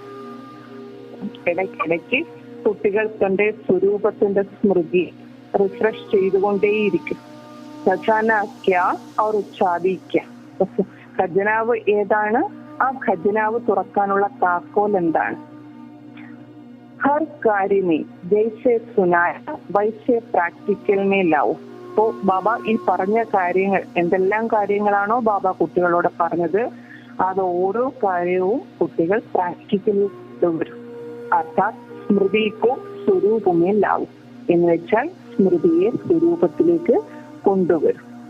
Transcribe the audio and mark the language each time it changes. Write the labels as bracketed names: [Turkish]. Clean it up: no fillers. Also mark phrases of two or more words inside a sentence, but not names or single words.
[Malayalam] ഇടയ്ക്കിടയ്ക്ക് കുട്ടികൾ തന്റെ സ്വരൂപത്തിന്റെ സ്മൃതി റിഫ്രഷ് ചെയ്തുകൊണ്ടേയിരിക്കും. [Hindi] खजाना क्या और चाबी क्या. [Malayalam] ഖജനാവ് ഏതാണ്, ആ ഖജനാവ് തുറക്കാനുള്ള താക്കോൽ എന്താണ്? [Hindi] हर कार्य में जैसे सुनाया वैसे പ്രാക്ടിക്കൽ में लाओ. [Malayalam] അപ്പോ ബാബ ഈ പറഞ്ഞ കാര്യങ്ങൾ, എന്തെല്ലാം കാര്യങ്ങളാണോ ബാബ കുട്ടികളോട് പറഞ്ഞത്, അത് ഓരോ കാര്യവും കുട്ടികൾ പ്രാക്ടിക്കലിൽ വരും. അർത്ഥാത് [Hindi] स्मृति को स्वरूप में लाओ [Malayalam] എന്ന് വെച്ചാൽ സ്മൃതിയെ സ്വരൂപത്തിലേക്ക് കൊണ്ടുവരും.